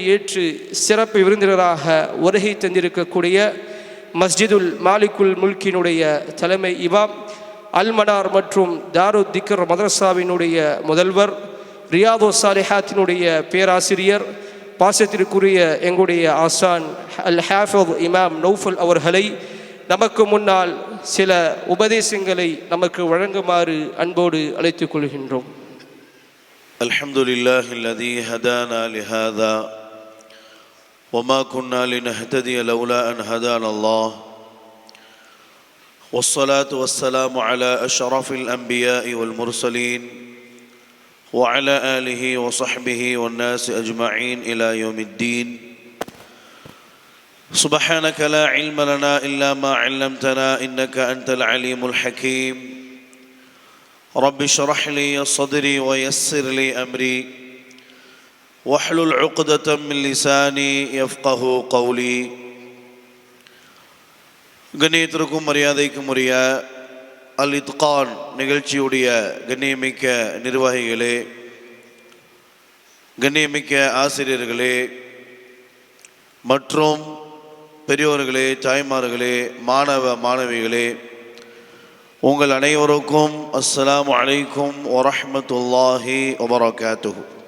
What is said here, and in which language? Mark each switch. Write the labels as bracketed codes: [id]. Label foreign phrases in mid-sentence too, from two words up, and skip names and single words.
[ta] ஏற்று சிறப்பு விருந்தினராக வருகை தந்திருக்கக்கூடிய மஸ்ஜிதுல் மாலிகுல் முல்கினுடைய தலைமை இமாம், அல்மனார் மற்றும் தாருத் திக்ர் மதரசாவினுடைய முதல்வர், ரியாது சாலிஹாத்தினுடைய பேராசிரியர், பாசத்திற்குரிய எங்களுடைய ஆசான் அல் ஹாஃபிஸ் இமாம் நௌஃபல் அவர்களை நமக்கு முன்னால் சில உபதேசங்களை நமக்கு வழங்குமாறு அன்போடு அழைத்துக் கொள்கின்றோம். [ar] الحمد لله الذي هدانا لهذا وما كنا لنهتدي لولا أن هدانا الله والصلاة والسلام على أشرف الأنبياء والمرسلين وعلى آله وصحبه والناس أجمعين إلى يوم الدين. سبحانك لا علم لنا إلا ما علمتنا إنك أنت العليم الحكيم. رب اشرح لي صدري ويسر لي أمري واحلل عقدة من لساني يفقه قولي. [ta] கண்ணியத்திற்கும் மரியாதைக்கும் உரிய அல் இத்கான் நிகழ்ச்சியுடைய கண்ணியமிக்க நிர்வாகிகளே, கண்ணியமிக்க ஆசிரியர்களே மற்றும் பெரியோர்களே, தாய்மார்களே, மாணவ மாணவிகளே, உங்கள் அனைவருக்கும் [ar] السلام عليكم ورحمة الله وبركاته.